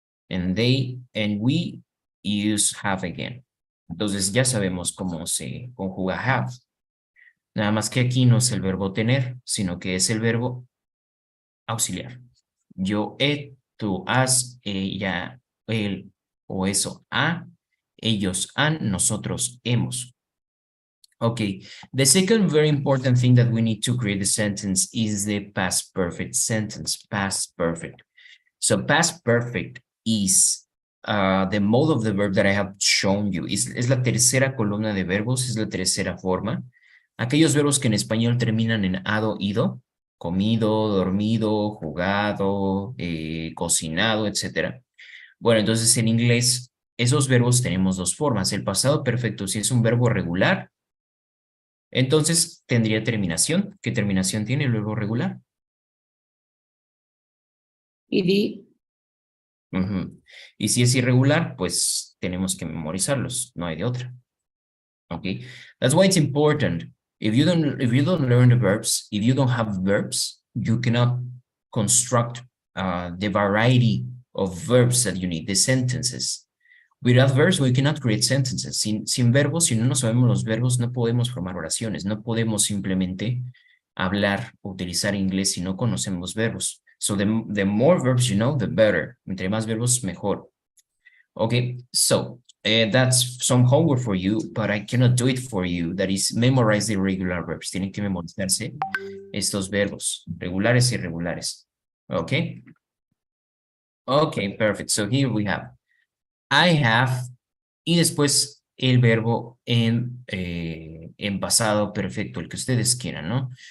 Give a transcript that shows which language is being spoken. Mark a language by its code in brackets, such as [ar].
[en] And they and we use have again. [es] Entonces ya sabemos cómo se conjuga have. Nada más que aquí no es el verbo tener, sino que es el verbo auxiliar. Yo he, tú has, ella, él o eso ha, ellos han, nosotros hemos. [en] Okay, the second very important thing that we need to create the sentence is the past perfect sentence, past perfect. So past perfect is the mode of the verb that I have shown you. [es] Es la tercera columna de verbos, es la tercera forma. Aquellos verbos que en español terminan en ado, ido, comido, dormido, jugado, cocinado, etcétera. Bueno, entonces en inglés esos verbos tenemos dos formas. El pasado perfecto, si es un verbo regular, entonces tendría terminación. ¿Qué terminación tiene el verbo regular? ed, Ujú. Y si es irregular, pues tenemos que memorizarlos, no hay de otra. [en] Okay, that's why it's important. If you don't learn the verbs, if you don't have verbs, you cannot construct the variety of verbs that you need, the sentences. Without verbs, we cannot create sentences. [es] Sin verbos, si no nos sabemos los verbos, no podemos formar oraciones, no podemos simplemente hablar o utilizar inglés si no conocemos verbos. [en] So the more verbs you know, the better. [es] Entre más verbos, mejor. [en] Okay, so that's some homework for you, but I cannot do it for you. That is, memorize the irregular verbs. [es] Tienen que memorizarse estos verbos, regulares y irregulares. [en] Okay? Okay, perfect. So here we have I have, [es] y después el verbo en pasado perfecto, el que ustedes quieran, ¿no?